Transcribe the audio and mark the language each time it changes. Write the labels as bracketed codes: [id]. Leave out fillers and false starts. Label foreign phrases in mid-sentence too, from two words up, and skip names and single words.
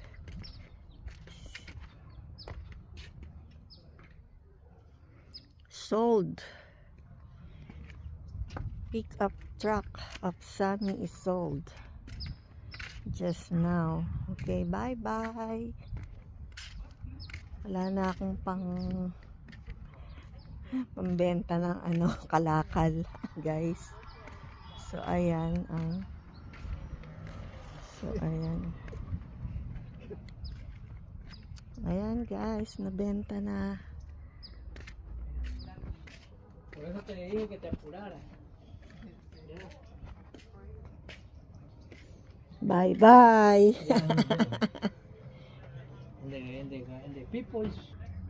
[en] Sold. Pickup truck of Sunny is sold. Just now. Okay, bye bye. [tl] Wala na akong pambenta ng kalakal, guys. So ayan ayan guys, nabenta na. [es] Por eso te dije que te apuraras. [en] Bye bye. And the people